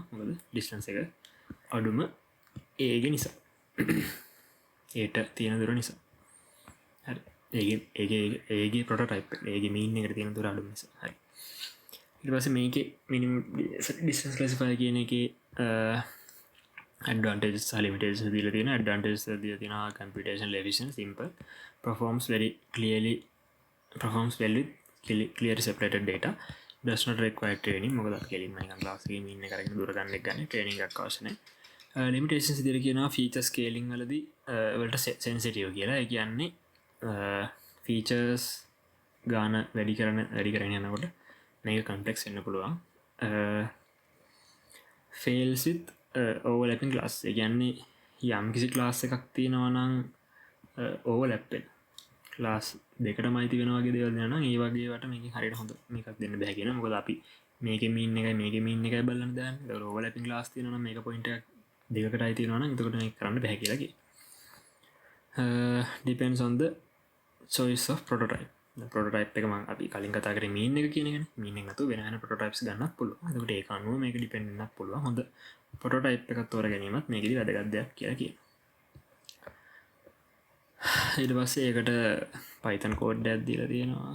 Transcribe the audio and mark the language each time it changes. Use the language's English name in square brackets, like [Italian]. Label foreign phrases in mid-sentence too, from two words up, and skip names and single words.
[Sinhala] මොකද distance එක අඩුම A ගේ නිසා. ඒට තියෙන දුර නිසා. හරි. ඒගේ ප්‍රොටෝටයිප් එක ඒගේ මීන් එකට තියෙන දුර අඩු නිසා. හරි. ඊට පස්සේ මේකේ [English] minimum distance classifier [Sinhala] කියන එකේ [English] advantages and limitations [Sinhala] දීලා තියෙනවා. [English] advantages [Sinhala] දීලා තියෙනවා [English] computational efficient, simple, performs well with clearly separated data, does not require training. [Sinhala] මොකද අපි කෙලින්ම නිකන් ක්ලාස් එකේ මීන් එක අරගෙන දුර ගන්න එක ගන්න training එකක් අවශ්‍ය නැහැ. limitations දීලා කියනවා [English] feature scaling [Sinhala] වලදී වලට sensitive කියලා. ඒ කියන්නේ features ගාන වැඩි කරගෙන යනකොට මේක කම්පලෙක්ස් වෙන්න පුළුවන්. [English] fails with overlapping class. [Sinhala] ඒ කියන්නේ යම් කිසි ක්ලාස් එකක් තියෙනවා නම් overlap වෙන ක්ලාස් දෙකටම අයිති වෙනවා වගේ දේවල් දෙනවා නම් ඒ වගේ වට මේකෙන් හරියට හොඳ මේකක් දෙන්න බෑ කියනවා. මොකද අපි මේකේ මීන් එකයි මේකේ මීන් එකයි බලන්න දාන්නේ. ඒක [English] overlapping class [Sinhala] තියෙනවා නම් මේක පොයින්ට් එකක් දෙකකට අයිති වෙනවා නම් එතකොට මේක කරන්න බෑ කියලා කියනවා. [English] depends on the choice of prototype. [Sinhala] ප්‍රොටෝටයිප් එක මම අපි කලින් කතා කරේ මීන් එක කියන එකනේ. මීන් එක නැතුව වෙන වෙන ප්‍රොටෝටයිප්ස් ගන්නත් පුළුවන්. එතකොට ඒක අනුව මේක ඩිපෙන්ඩ් වෙන්නත් පුළුවන්. හොඳ ප්‍රොටෝටයිප් එකක් තෝර ගැනීමත් මේකෙදි වැදගත් දෙයක් කියලා කියනවා. ඊට පස්සේ ඒකට Python කෝඩ් එකක් දීලා තියෙනවා.